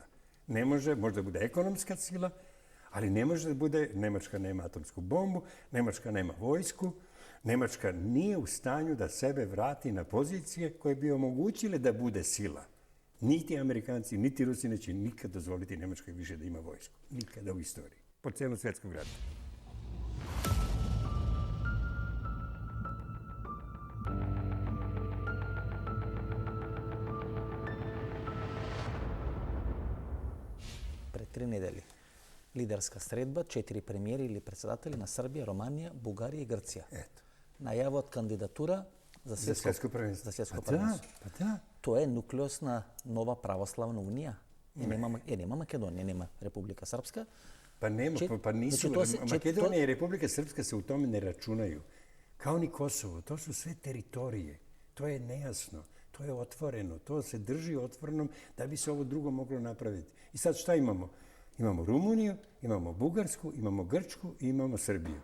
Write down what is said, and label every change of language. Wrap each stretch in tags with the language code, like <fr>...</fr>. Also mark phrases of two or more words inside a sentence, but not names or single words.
<sr>Ne može, možda bude ekonomska sila, ali ne može da bude, Nemačka nema atomsku bombu, Nemačka nema vojsku, Nemačka nije u stanju da sebe vrati na pozicije koje bi omogućile da bude sila. Niti Amerikanci, niti Rusi neće nikad dozvoliti Nemačkoj više da ima vojsku. Nikada u istoriji. Po celu svjetskog rata.</sr> <mk>Пред 3 недели лидерска средба, 4 премиери или председатели на Србија, Романија, Бугарија и Грција. Ето. Најавот кандидатура за светско првенство. Па да. Тоа е нуклеус на нова православна унија. Нема Македонија, нема Република Српска,</mk> <sr>Pa nema, pa nisu. Makedonija i Republika Srpska se u tome ne računaju. Kao ni Kosovo. To su sve teritorije. To je nejasno. To je otvoreno. To se drži otvorenom da bi se ovo drugo moglo napraviti. I sad šta imamo? Imamo Rumuniju, imamo Bugarsku, imamo Grčku i imamo Srbiju.</sr>